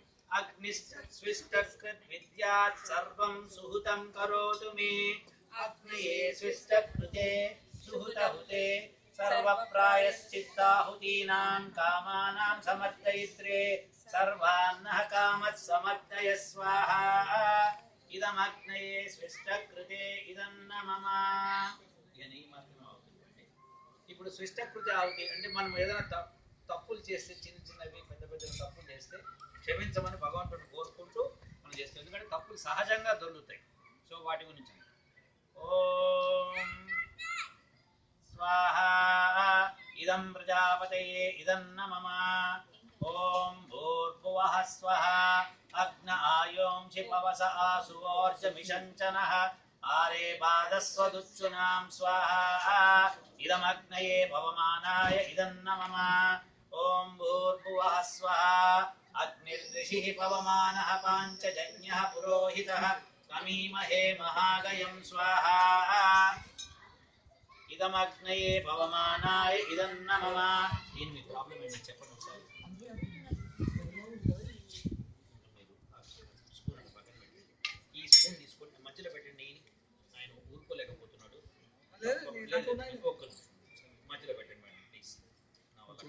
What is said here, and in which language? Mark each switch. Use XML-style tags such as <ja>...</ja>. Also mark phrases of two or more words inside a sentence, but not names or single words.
<sa>अग्निस्विष्टकृद्विद्यात् सर्वं सुहुतं करोतु मे अग्नये स्विष्टकृते सुहुतहुते सर्वप्रायश्चित्ताहुतीनां कामानां समर्दयित्रे सर्वान्नः कामः समर्दय स्वाहा इदमग्नये स्विष्टकृते इदन्न मम.</sa> <te>ఇప్పుడు స్విష్టకృతి ఆవుతి అంటే మనం ఏదైనా తప్పులు చేస్తే చిన్న చిన్నవి పెద్ద పెద్ద తప్పులు చేస్తే క్షమించమని భగవంతుడిని కోరుకుంటూ మనం చేస్తాం. ఎందుకంటే తప్పులు సహజంగా దొరుకుతాయి. సో వాటి గురించి</te> <sa>ఓం స్వాహ ఇదం ప్రజాపతయే ఇదన్న మమ. ఓం భూర్భువః స్వః అగ్న आयोंषि पवस आसुवोर्जमिषञ्चनः आरे बाधस्वदुच्छुनां स्वाहा इदमग्नये पवमानाय इदन्न मम ॐ भूर्भुवः स्वः अग्निर्ऋषिः पवमानः पाञ्चजन्यः पुरोहितः तमीमहे महागयं स्वाहा इदमग्नये पवमानाय इदन्न मम</sa> <te>దీని మీ ప్రాబ్లం ఏంటో చెప్పండి ఒకసారి స్పూన్ అక్కడ పక్కన పెట్టండి ఈ స్పూన్ తీసుకొని మధ్యలో పెట్టండి ఆయన ఊరుకోలేకపోతున్నాడు ఒక్క మధ్యలో పెట్టండి</te> <en>madam please</en> <te>నా వల్ల కాదు.</te>